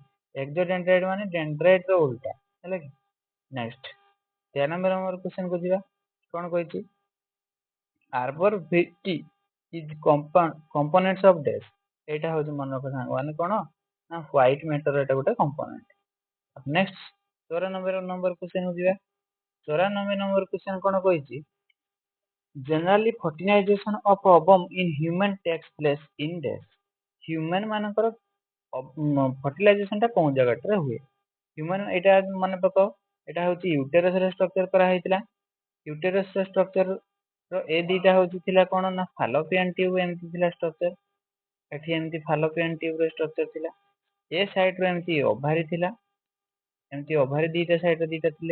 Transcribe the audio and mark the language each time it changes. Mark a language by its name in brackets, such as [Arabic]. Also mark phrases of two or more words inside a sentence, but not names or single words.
[Odia] ଏକ୍ସୋ ଡେଣ୍ଡ୍ରାଇଟ ମାନେ ଡେଣ୍ଡ୍ରାଇଟ ର ଉଲ୍ଟା, ହେଲା କି। [English] next 13 number question [Odia] କୁ ଯିବା, କ'ଣ କହିଛି, [English] arbor vitae is components of dash, [Odia] ଏଇଟା ହଉଛି ମନେ ରଖ ସାଙ୍ଗମାନେ କ'ଣ ନା [English] white matter, [Odia] ଏଟା ଗୋଟେ କମ୍ପୋନେଣ୍ଟ। [English] next 94 number question [Odia] କୁ ଯିବା, [English] 94 number question [Odia] କ'ଣ କହିଛି, [English] generally fertilization of ovum in human takes place in dash, [Odia] ହ୍ୟୁମାନ ମାନଙ୍କର ଫର୍ଟିଲାଇଜେସନ ଟା କୋଉ ଜାଗାଟାରେ ହୁଏ, ହ୍ୟୁମାନ ଏଇଟା ମନେ ପକାଅ, ଏଇଟା ହଉଛି ୟୁଟେରସ ରେ ଷ୍ଟ୍ରକ୍ଚର କରାହେଇଥିଲା, ୟୁଟେରସ ର ଷ୍ଟ୍ରକ୍ଚର ର ଏ ଦିଟା ହଉଛି ଥିଲା କ'ଣ ନା [English] fallopian tube, [Odia] ଏମିତି ଥିଲା ଷ୍ଟ୍ରକ୍ଚର, ଏଠି ଏମିତି [English] fallopian tube [Odia] ର ଷ୍ଟ୍ରକ୍ଚର ଥିଲା, ଏ ସାଇଡ ରୁ ଏମିତି ଓଭାରି ଥିଲା, ଏମିତି ଓଭାରି ଦିଟା ସାଇଡ ରେ ଦିଟା ଥିଲେ।